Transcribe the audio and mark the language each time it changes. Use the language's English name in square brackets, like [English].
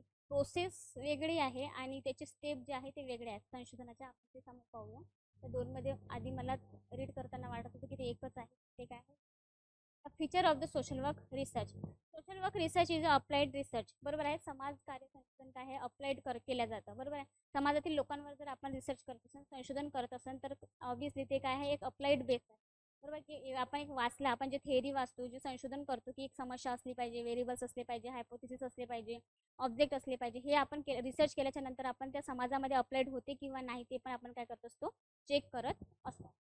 [Marathi] Process वेगळी आहे आणि त्याचे स्टेप जे आहे ते वेगळे आहेत संशोधनाच्या. आपण ते समोर पाहूया. त्या दोनमध्ये आधी मला रीड करताना वाटत होतं की ते एकच आहे. ते काय आहे, [English] Feature of the social work research. Social work research is applied research. [Marathi] बरोबर आहे. समाज कार्य संशोधन काय आहे, अप्लाइड केल्या जातं. बरोबर आहे. समाजातील लोकांवर जर आपण रिसर्च करत असेल, संशोधन करत असेल, तर ऑब्व्हियसली ते काय आहे, एक अप्लाइड बेस आहे. बरोबर. की आपण एक वाचला, आपण जे थेअरी वाचतो, जे संशोधन करतो की एक समस्या असली पाहिजे, व्हेरिएबल्स असले पाहिजे, हायपोथेसिस असले पाहिजे, ऑब्जेक्ट असले पाहिजे, हे आपण रिसर्च केल्याच्या नंतर आपण त्या समाजामध्ये अप्लाइड होते किंवा नाही ते पण आपण काय करत असतो, चेक करत असतो.